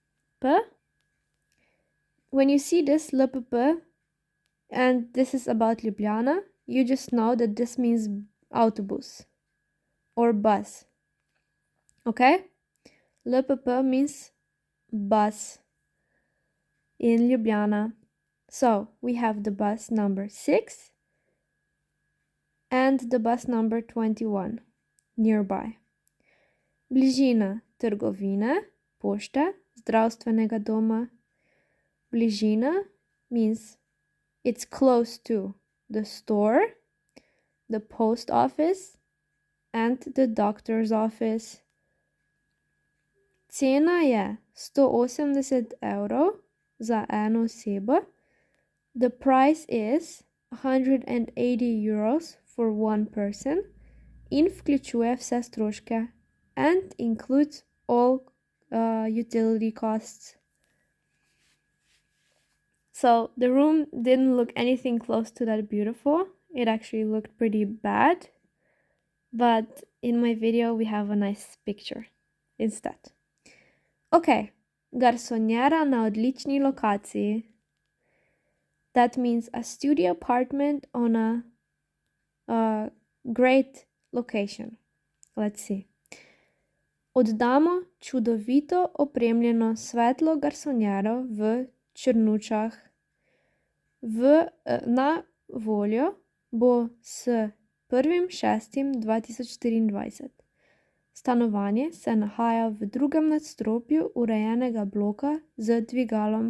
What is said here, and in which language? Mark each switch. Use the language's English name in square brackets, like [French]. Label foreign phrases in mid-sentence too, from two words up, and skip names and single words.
[English] When you see this LPP and this is about Ljubljana, you just know that this means autobus or bus. Okay? LPP means bus in Ljubljana. So we have the bus number 6 and the bus number 21 nearby. [Slovenian] Bližina trgovine, pošte, zdravstvenega doma. [English] Bližina means it's close to the store, the post office, and the doctor's office. [Slovenian] Cena je 180 evrov za eno osebo. [English] The price is 180 euros for one person [Slovenian] in vključuje vse stroške [English] and includes all utility costs. So the room didn't look anything close to that beautiful. It actually looked pretty bad. But in my video we have a nice picture instead. [Slovenian] Okay, garsonjera na odlični lokaciji. [English] That means a studio apartment on a great location. Let's see. [Slovenian] Oddamo čudovito opremljeno svetlo garsonjero v Črnučah. Na voljo bo s 1.6.2024. Stanovanje se nahaja v drugem nadstropju urejenega bloka z dvigalom.